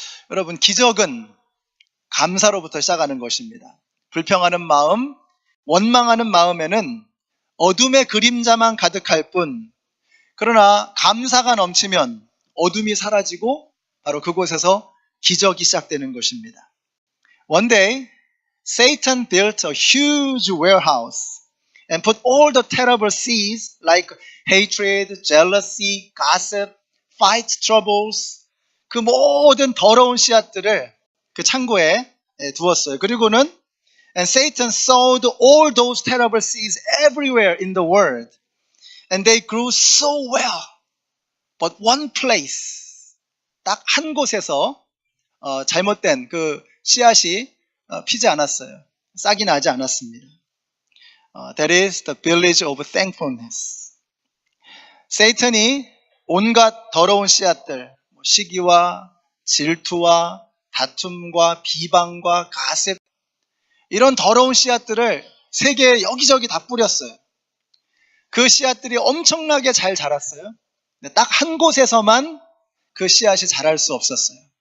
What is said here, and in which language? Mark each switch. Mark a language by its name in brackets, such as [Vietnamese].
[Korean] 여러분, 기적은 감사로부터 시작하는 것입니다. 불평하는 마음, 원망하는 마음에는 어둠의 그림자만 가득할 뿐, 그러나 감사가 넘치면 어둠이 사라지고 바로 그곳에서 기적이 시작되는 것입니다. [English] One day, Satan built a huge warehouse and put all the terrible seeds like hatred, jealousy, gossip, fight, troubles, [Korean] 그 모든 더러운 씨앗들을 그 창고에 두었어요. 그리고는 [English] And Satan sowed all those terrible seeds everywhere in the world. And they grew so well. But one place, [Korean] 딱 한 곳에서 잘못된 그 씨앗이 피지 않았어요. 싹이 나지 않았습니다. [English] That is the village of thankfulness. [Korean] 세이탄이 온갖 더러운 씨앗들, 시기와 질투와 다툼과 비방과 가십, 이런 더러운 씨앗들을 세계에 여기저기 다 뿌렸어요. 그 씨앗들이 엄청나게 잘 자랐어요. 딱 한 곳에서만 그 씨앗이 자랄 수 없었어요.